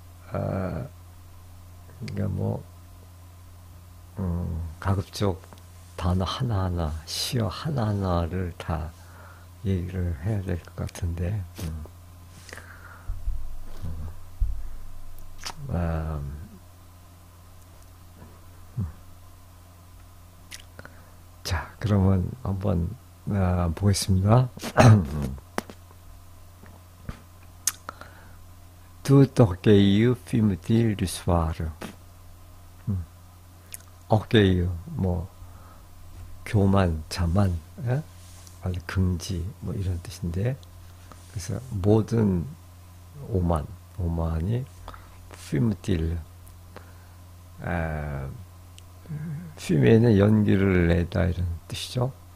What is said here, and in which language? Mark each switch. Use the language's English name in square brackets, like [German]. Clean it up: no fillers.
[Korean] 그러니까 뭐 가급적 단어 하나하나, 시어 하나하나를 다 얘기를 해야 될 것 같은데, 자, 그러면 한번 보겠습니다. [French] Tout orgueilleux fume-t-il du soir? [Korean] orgueilleux, 뭐 교만, 자만, 예? 긍지, 뭐 이런 뜻인데, 그래서 모든 오만이 fume-t-il, fume에는 연기를 내다 이런 뜻이죠.